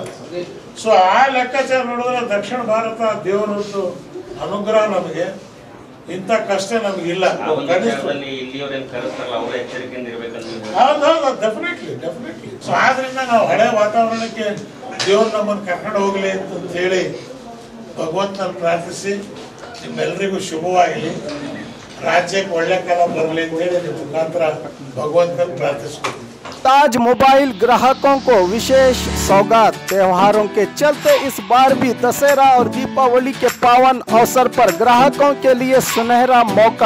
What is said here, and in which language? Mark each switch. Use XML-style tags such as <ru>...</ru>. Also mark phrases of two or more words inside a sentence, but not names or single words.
<kn>ಸೊ ಆ ಲೆಕ್ಕಾಚಾರ ನೋಡಿದ್ರೆ ದಕ್ಷಿಣ ಭಾರತ ದೇವರದ್ದು ಅನುಗ್ರಹ, ನಮಗೆ ಇಂಥ ಕಷ್ಟ ನಮಗಿಲ್ಲ. ಹೌದೌದು, ಡೆಫಿನೆಟ್ಲಿ. ಸೊ ಆದ್ರಿಂದ ನಾವು ಹಳೆ ವಾತಾವರಣಕ್ಕೆ ದೇವ್ರು ನಮ್ಮನ್ನು ಕರ್ಕೊಂಡು ಹೋಗ್ಲಿ ಅಂತ ಹೇಳಿ ಭಗವಂತನ ಪ್ರಾರ್ಥಿಸಿ, ನಿಮ್ಮೆಲ್ಲರಿಗೂ ಶುಭವಾಗಲಿ, राज्य भगवंत प्रार्थना।</kn> <hi>ताज मोबाइल ग्राहकों को विशेष सौगात। त्योहारों के चलते इस बार भी दशहरा और दीपावली के पावन अवसर पर ग्राहकों के लिए सुनहरा मौका।</hi>